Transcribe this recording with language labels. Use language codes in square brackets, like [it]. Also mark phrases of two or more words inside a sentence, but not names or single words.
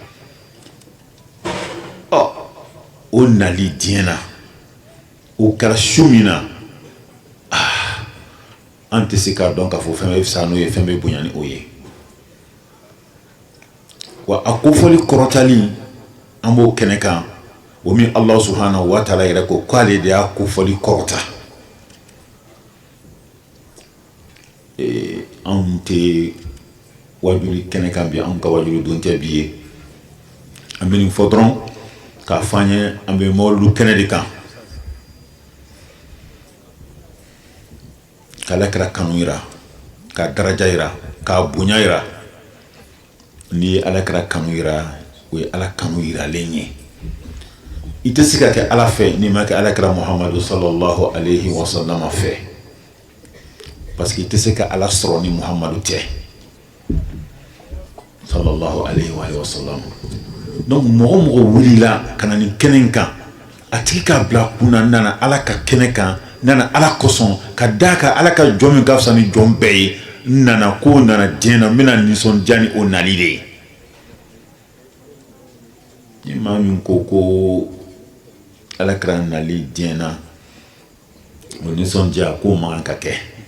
[bm] o nali diɲɛ na o kɛra su min na an tɛ se k'a dɔn k'a fɔ fɛn bɛ fisa n'o ye fɛn bɛ bonya ni o ye wa a kofɔli kɔrɔtali an b'o kɛnɛ kan o min [ar] الله سبحانه وتعالى [bm] yɛrɛ ko k'ale de y'a kofɔli kɔrɔta anw tɛ wajuli kɛnɛ kan bi anw ka wajuli don tɛ bi ye an bɛ nin fɔ dɔrɔn k'a fɔ an ye an bɛ mawlidu kɛnɛ de kan ka alakira kanu jira ka daraja jira ka bonya jira ni ye alakira kanu jira o ye ala kanu jiralen ye i tɛ se ka kɛ ala fɛ n'i ma kɛ alakira Muhammadu [ar] صلى الله عليه وسلم [bm] fɛ [fr] parce que [bm] i tɛ se ka ala sɔrɔ ni Muhammadu tɛ [ar] صلى الله عليه وسلم [bm] donc mɔgɔ mɔgɔ wulila ka na nin kɛnɛ kan a tigi k'a bila kunna nana ala ka kɛnɛ kan nana ala kosɔn ka d'a kan ala ka jɔn min ka fisa ni jɔn bɛɛ ye nana ko nana diɲɛ na n bɛna nisɔndiya ni o nali de ye ni maa min ko alakira nali diɲɛ na o nisɔndiya k'o man kan ka kɛ